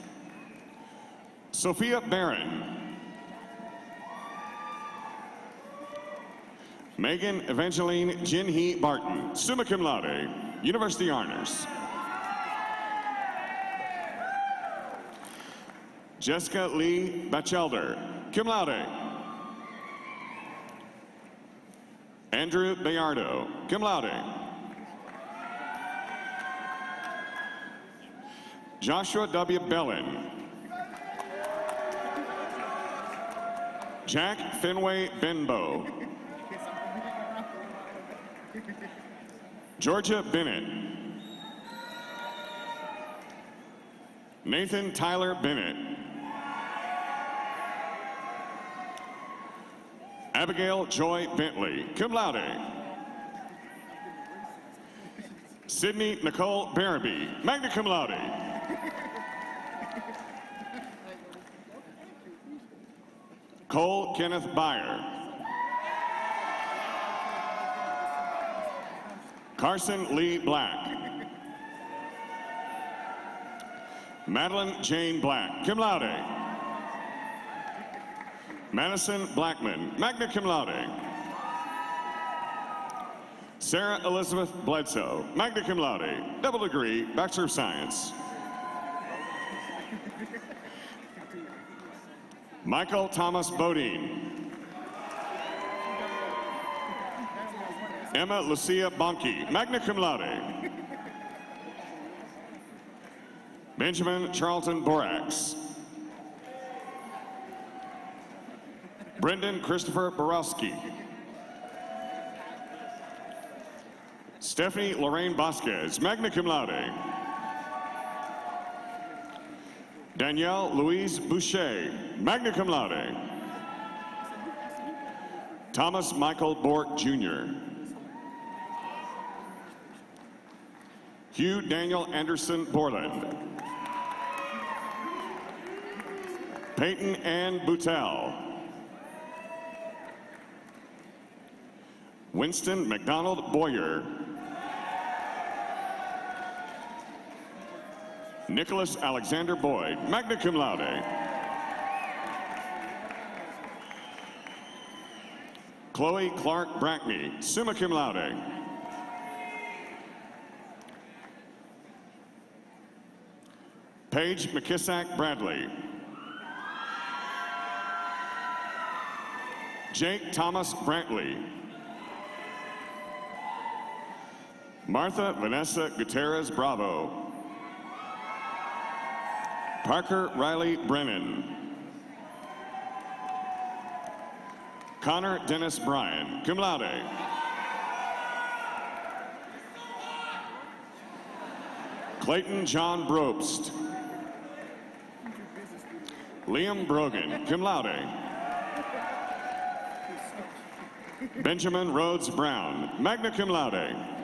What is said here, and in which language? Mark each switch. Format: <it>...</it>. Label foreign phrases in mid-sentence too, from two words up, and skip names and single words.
<en>Sophia Barron. Megan Evangeline Jinhee Barton,</en> <la>summa cum laude,</la> <en>University Honors. Jessica Lee Batchelder,</en> <la>cum laude.</la> <en>Andrew Bayardo,</en> <la>cum laude.</la> <en>Joshua W. Bellin. Jack Fenway Benbow. Georgia Bennett. Nathan Tyler Bennett. Abigail Joy Bentley,</en> <la>cum laude.</la> <en>Sydney Nicole Barabee,</en> <la>magna cum laude.</la> <en>Cole Kenneth Byer. Carson Lee Black. Madeline Jane Black,</en> <la>cum laude.</la> <en>Madison Blackman,</en> <la>magna cum laude.</la> <en>Sarah Elizabeth Bledsoe,</en> <la>magna cum laude,</la> <en>double degree, Bachelor of Science. Michael Thomas Bodine. Emma Lucia Bonke,</en> <la>magna cum laude.</la> <en>Benjamin Charlton Borax. Brendan Christopher Borowski. Stephanie Lorraine Vasquez,</en> <la>magna cum laude.</la> <en>Danielle Louise Boucher,</en> <la>magna cum laude.</la> <en>Thomas Michael Bork Jr. Hugh Daniel Anderson Borland. Peyton Ann Boutel. Winston McDonald Boyer. Nicholas Alexander Boyd,</en> <la>magna cum laude.</la> <en>Chloe Clark Brackney,</en> <la>summa cum laude.</la> <en>Paige McKissack Bradley. Jake Thomas Brantley. Martha Vanessa Gutierrez Bravo. Parker Riley Brennan. Connor Dennis Bryan,</en> <la>cum laude.</la> <en>Clayton John Brobst. Liam Brogan,</en> <la>cum laude.</la> <en>Benjamin Rhodes Brown,</en> <la>magna cum laude.</la>